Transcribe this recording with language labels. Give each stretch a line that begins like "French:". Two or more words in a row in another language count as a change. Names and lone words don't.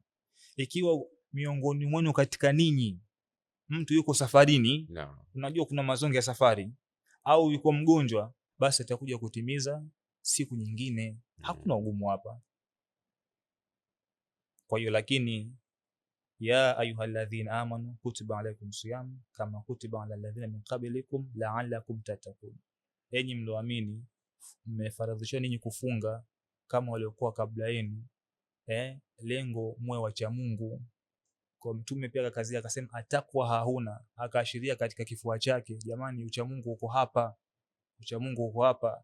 Swahili: Ikiwa miongoni mwenu katika ninyi mtu yuko safarini, unajua kuna mazonge ya safari, au yuko mgonjwa, basi atakuja kutimiza siku nyingine. Hakuna ugumu hapa. Kwa hiyo lakini
Arabic: يا أيها الذين آمنوا كتب عليكم الصيام كما كتب على الذين من قبلكم لعلكم تتقون.
Swahili: Enyi mlioamini, mmefaradhishwa ninyi kufunga kama waliokuwa kabla yenu, lengo muwe wacha Mungu. Kwa Mtume pia kazi akasema atakwa hauna, akaashiria katika kifua chake. Jamani, ucha Mungu uko hapa, ucha Mungu uko hapa.